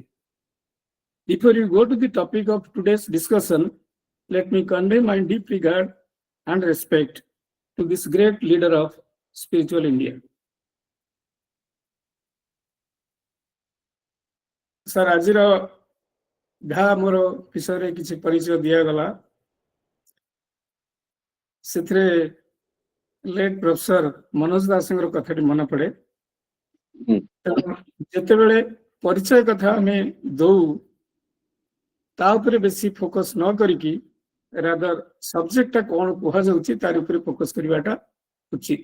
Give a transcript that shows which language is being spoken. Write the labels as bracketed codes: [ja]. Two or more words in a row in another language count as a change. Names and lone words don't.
[en] Before you go to the topic of today's discussion, let me convey my deep regard and respect to this great leader of spiritual India. Sir, [or] ଆଜିର ଯାହା ମୋର ବିଷୟରେ କିଛି ପରିଚୟ ଦିଆଗଲା ସେଥିରେ [en] late professor [or] ମନୋଜ ଦାସଙ୍କର କଥାଟି ମନେ ପଡେ। ଯେତେବେଳେ ପରିଚୟ କଥା ଆମେ ଦଉ ତା ଉପରେ ବେଶୀ ଫୋକସ୍ ନ କରିକି ରାଦର ସବଜେକ୍ଟଟା କଣ କୁହାଯାଉଛି ତାର ଉପରେ ଫୋକସ୍ କରିବାଟା ଉଚିତ।